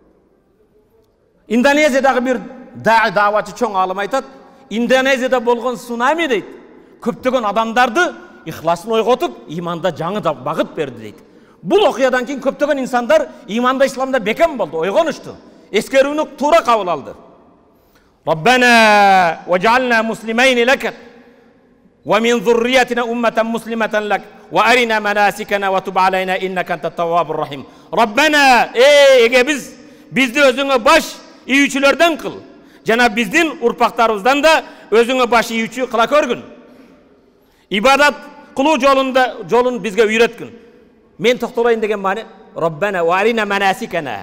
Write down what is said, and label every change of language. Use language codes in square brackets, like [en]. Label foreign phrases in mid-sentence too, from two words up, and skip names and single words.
[ky] Индонезиядагы бир даавачы чоң алым айтат, Индонезияда болгон цунами дейт, көптөгөн адамдарды ихласын ойготуп, иманда жаңы да багыт берди дейт. Бул окуядан кийин көптөгөн инсандар иманда, исламда бекем болду, ойгонушту. Эскерүүнү туура кабыл алды. [ar] ربنا واجعلنا مسلمين لك ومن ذريتنا أمة مسلمة لك وأرنا مناسكنا وتب علينا إنك أنت التواب الرحيم. [ky] Раббана, эге бизди өзүңө баш ийүүчүлөрдөн кыл. Жана биздин урпактарыбыздан да өзүңө баш ийүүчү кыла көргүн. Ибадат кылуу жолун бизге үйрөткүн. Мен токтолойн деген маани [ar] ربنا وأرنا مناسكنا.